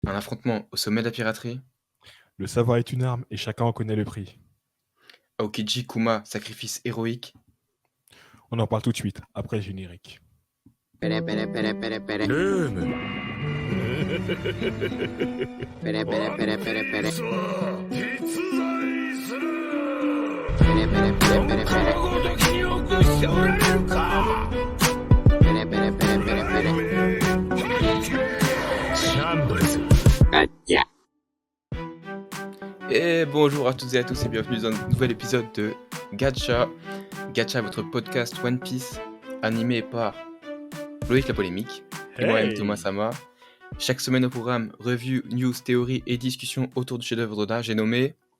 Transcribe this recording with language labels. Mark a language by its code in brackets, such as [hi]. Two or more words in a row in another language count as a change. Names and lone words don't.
[fr] Un affrontement au sommet de la piraterie. Le savoir est une arme et chacun en connaît le prix. Aokiji Kuma, sacrifice héroïque. On en parle tout de suite, après le générique. ペレペレペレペレペレ [ja] ルームペレペレペレペレペレ実在するペレペレペレペレペレごときによくしておられるかペレペレペレペレペレシャンブルズガッチャ [fr] Et bonjour à toutes et à tous et bienvenue dans un nouvel épisode de Gacha. Gacha, votre podcast One Piece, animé par Loïc la Polémique et moi-même Thomas Sama. Chaque semaine au programme, review, news, théories et discussions autour du chef-d'œuvre d'Oda, j'ai nommé